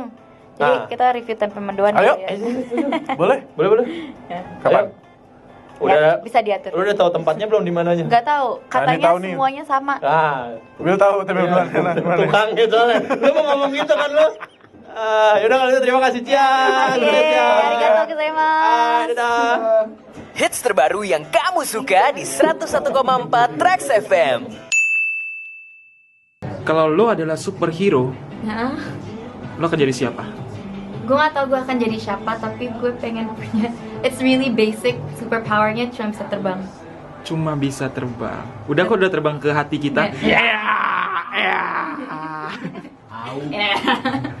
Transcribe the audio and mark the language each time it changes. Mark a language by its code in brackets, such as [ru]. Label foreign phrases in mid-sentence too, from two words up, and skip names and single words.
[id] Jadi kita review tempe mendoan. Ayo. Boleh? Kapan? Udah bisa diatur. Udah tahu tempatnya belum di mananya? Enggak tahu. Katanya semuanya sama. Gue tahu tempe mendoan mana. Tukang gitu soalnya. Lu mau ngomong gitu kan lu? Yaudah kalau gitu terima kasih Cia. [ja] ありがとうございます. [id] Dadah. Hits terbaru yang kamu suka di 101,4 Trax FM. Kalau lo adalah superhero, lo akan jadi siapa? Gue gak tau gue akan jadi siapa, tapi gue pengen punya, [en] it's really basic, [id] superpowernya cuma bisa terbang. Cuma bisa terbang. Udah kok udah terbang ke hati kita. Yeah.